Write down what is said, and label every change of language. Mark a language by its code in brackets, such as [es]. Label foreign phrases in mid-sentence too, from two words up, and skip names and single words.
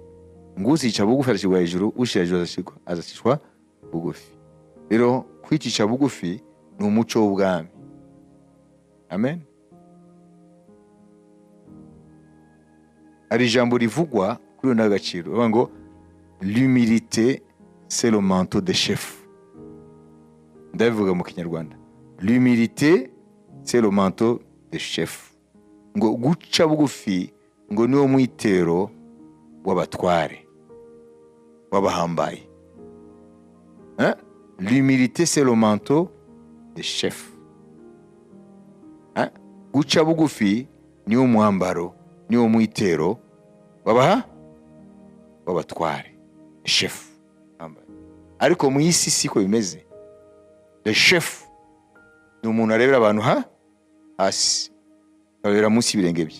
[rw] Ngo uzicisha bugufi azashyirwa hejuru, ushyira hejuru azashyirwa bugufi. Rero kwicisha bugufi ni umuco w'ubwami. Amen. Hari ijambo rivugwa kuri uyu n'agaciro, bavuga ngo [fr] l'humilité c'est le manteau de chef. [rw] Ndabivuga mu Kinyarwanda, [fr] l'humilité c'est le manteau de chef. [rw] Ngo guca bugufi ngo niwo mwitero w'abatware w'abahambaye. [fr] L'humilité c'est le manteau de chef. [rw] Guca bugufi niwo mwambaro, niwo mwitero w'abatware, chef. Ariko mu isi siko bimeze. [fr] Le chef [rw] ni umuntu arebera abantu hasi, abera munsi y'ibirenge bye.